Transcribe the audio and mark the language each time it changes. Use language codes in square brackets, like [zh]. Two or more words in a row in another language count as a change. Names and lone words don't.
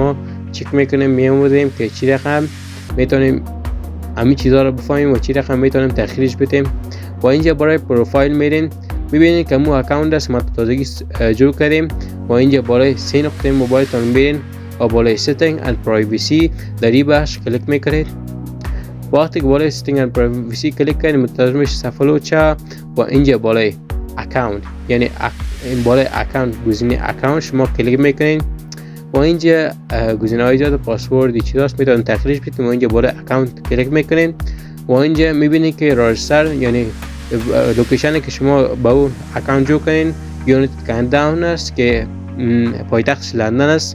[fa] نه بر شما چک میکنیم، میاموزیم که چی رقم میتونیم همین چیزا رو بفهمیم و چی رقم میتونیم تغییرش بدیم. و اینجا برای پروفایل میرین، میبینید که مو اکانت است ما تازگی جور کردیم و اینجا بالای 3 نقطه موبایلتون میرین و بالای [en] setting and privacy [fa] در این بخش کلیک میکنید. وقتی که بالای [en] setting and privacy [fa] کلیک کنید متوجه میشید صفحه لوچه و اینجا بالای اکانت یعنی بالای اکانت گزینه اکانت شما کلیک میکنید و اینجا گزینه های زیاد پاسورد چیزاست میتونید تغییرش بدید و اینجا بالای اکانت کلیک میکنید و اینجا میبینید که راجستر یعنی لوکیشنی که شما با اون اکانت جو کنین یونایتد کینگدم است که پایتختش لندن است.